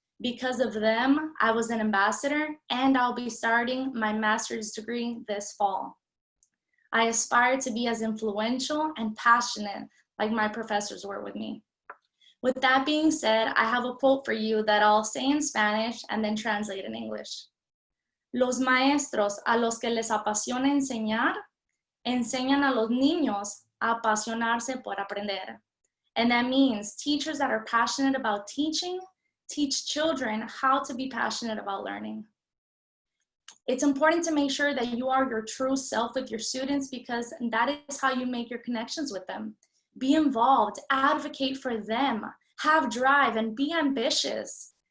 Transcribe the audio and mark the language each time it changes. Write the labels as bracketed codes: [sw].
[en] Because of them, I was an ambassador, and I'll be starting my master's degree this fall. I aspire to be as influential and passionate like my professors were with me. With that being said, I have a quote for you that I'll say in Spanish and then translate in English. [es] Los maestros a los que les apasiona enseñar, enseñan a los niños a apasionarse por aprender. [en] And that means teachers that are passionate about teaching, teach children how to be passionate about learning. It's important to make sure that you are your true self with your students because that is how you make your connections with them. Be involved, advocate for them, have drive, and be ambitious.